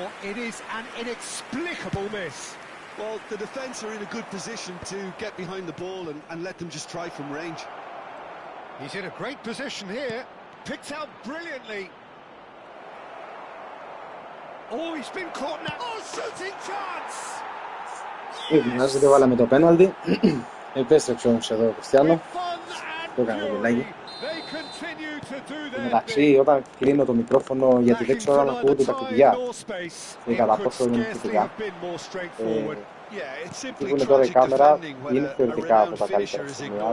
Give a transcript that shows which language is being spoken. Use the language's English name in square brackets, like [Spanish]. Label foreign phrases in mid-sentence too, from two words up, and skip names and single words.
[English] It is an inexplicable miss. Well, the defence are in a good position to get behind the ball and let them just try from range. He's in a great position here. Picked out brilliantly. Oh, he's been caught now. Oh, shooting chance! [Greek] Μοιάζει και βάλαμε το πέναλτι. Επέστρεψε όμως εδώ ο Κριστιάνο. Το έκανε το μιλάκι. Εντάξει, όταν κλείνω το μικρόφωνο, γιατί δεν ξέρω αν ακούγονται τα κλειδιά και κατά πόσο είναι θετικά. Τι είναι τώρα η κάμερα, είναι θεωρητικά από τα καλύτερα σημεία.